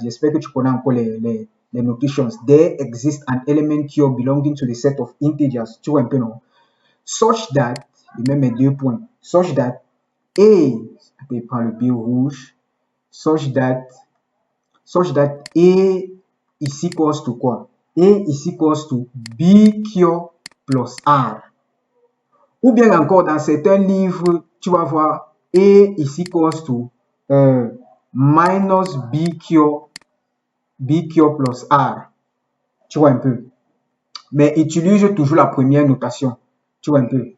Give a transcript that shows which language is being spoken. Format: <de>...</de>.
<fr>J'espère que tu connais encore les notations.</fr> <en>There exists an element Q belonging to the set of integers.</en> <fr>Tu vois un peu, non?</fr> <en>Such that,</en> <fr>il met mes 2 points,</fr> <en>such that A,</en> <fr>je prends le B rouge,</fr> <en>such that A is equals to quoi? A is equals to BQ plus R.</en> <fr>Ou bien encore, dans certains livres, tu vas voir</fr> <en>A is equals to minus BQ plus R.</en> <fr>Tu vois un peu. Mais utilise toujours la première notation. Tu vois un peu.</fr>